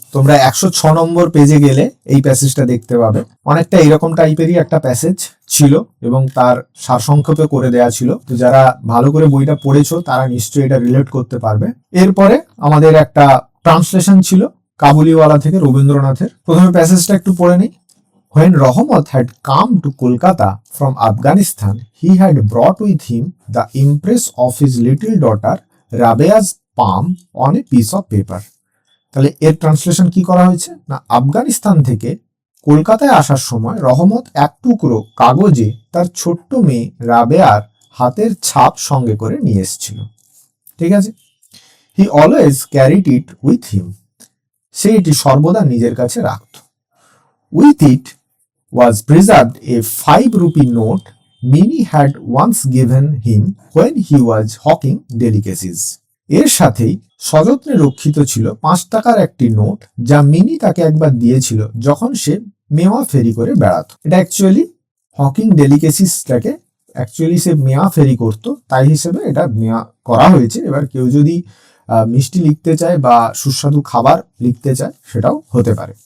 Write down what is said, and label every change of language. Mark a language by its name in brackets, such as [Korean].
[Bangla] তোমরা 106 নম্বর পেজে গেলে এই প্যাসেজটা দেখতে পাবে। অনেকটা এরকম টাইপেরই একটা প্যাসেজ ছিল এবং তার সারসংক্ষেপে করে দেয়া ছিল। তো যারা ভালো করে বইটা পড়েছো তারা নিশ্চয়ই এটা রিলেট করতে পারবে। এরপরে আমাদের একটা ট্রান্সলেশন ছিল কাবুলিওয়ালা থেকে রবীন্দ্রনাথের। প্রথমে প্যাসেজটা একটু পড়ে নিই। [English] When Rahmat had come to Kolkata from Afghanistan, he had brought with him the impress of his little daughter Rabea's palm on a piece of paper. [Bangla] তাহলে এর ট্রান্সলেশন কি করা হয়েছে না, আফগানিস্তান থেকে কলকাতায় আসার সময় রহমত এক টুকরো কাগজে তার ছোট্ট মেয়ে রাবেয়ার হাতের ছাপ সঙ্গে করে নিয়ে এসেছিল। ঠিক আছে, [English] he always carried it with him, [Bangla] সে এটি সর্বদা নিজের কাছে রাখত। [English] With it was preserved a 5 rupee note Minnie had once given him when he was hawking delicacies. [Bangla] এর সাথেই সযত্নে রক্ষিত ছিল 5 টাকার একটি নোট যা মিনি তাকে একবার দিয়েছিল যখন সে মেওয়া ফেরি করে বেড়াতো। এটা অ্যাকচুয়ালি হকিং ডেলিকেসিসটাকে অ্যাকচুয়ালি সে মেওয়া ফেরি করতো, তাই হিসেবে এটা মেওয়া করা হয়েছে। এবার কেউ যদি মিষ্টি লিখতে চায় বা সুস্বাদু খাবার লিখতে চায় সেটাও হতে পারে।